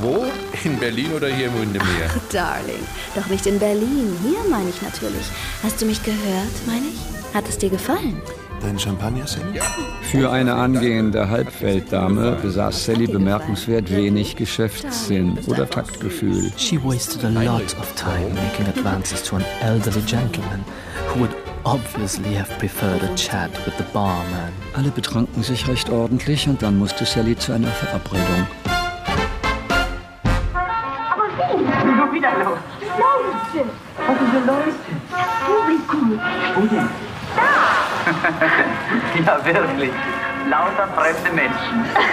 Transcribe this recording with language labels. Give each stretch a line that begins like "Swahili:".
German: Wo? In Berlin oder hier im Windermere? Darling, doch nicht in Berlin. Hier meine ich natürlich. Hast du mich gehört, meine ich? Hat es dir gefallen? Dein Champagner, Sally? Ja. Für eine angehende Halbweltdame besaß Sally bemerkenswert wenig Geschäftssinn oder Taktgefühl.
English: She wasted a lot of time making advances to an elderly gentleman who would obviously have preferred a chat with the barman.
German: Alle betranken sich recht ordentlich und dann musste Sally zu einer Verabredung. Aber wie? Nur wieder los. Leuchten! Was ist denn leuchten? Publikum! Wo denn? Da! Ja, wirklich. Lauter fremde Menschen.